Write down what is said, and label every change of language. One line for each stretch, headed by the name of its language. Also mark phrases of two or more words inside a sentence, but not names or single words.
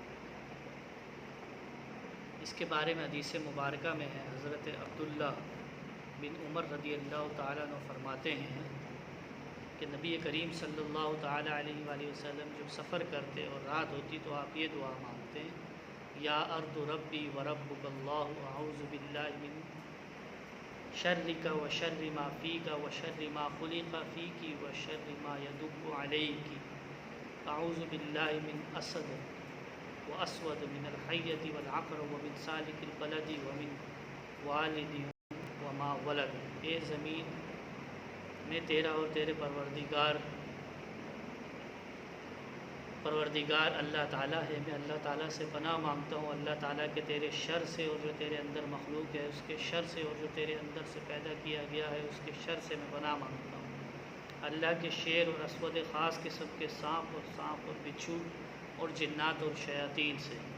Urdu: اس کے بارے میں حدیث مبارکہ میں ہے، حضرت عبداللہ بن عمر
Arabic: رضی اللہ تعالیٰ عنہ
Urdu: فرماتے ہیں کہ نبی کریم
Arabic: صلی اللہ تعالیٰ علیہ وآلہ وسلم
Urdu: جب سفر کرتے اور رات ہوتی تو آپ یہ دعا مانگتے ہیں،
Arabic: یا ارض ربی وربک اللہ اعوذ باللہ من شرک و شر ما فیک و شر ما خلق فیک و شر ما یدب علیک، اعوذ باللہ من اسد و اسود من الحیۃ والعقر ومن سالک البلد ومن والد وما ولد۔
Urdu: اے زمین میں تیرا اور تیرے پروردگار اللہ تعالیٰ ہے، میں اللہ تعالیٰ سے پناہ مانگتا ہوں، اللہ تعالیٰ کے تیرے شر سے اور جو تیرے اندر مخلوق ہے اس کے شر سے، اور جو تیرے اندر سے پیدا کیا گیا ہے اس کے شر سے میں پناہ مانگتا ہوں، اللہ کے شیر اور اسود خاص قسم کے سانپ اور بچھو اور جنات اور شیاطین سے۔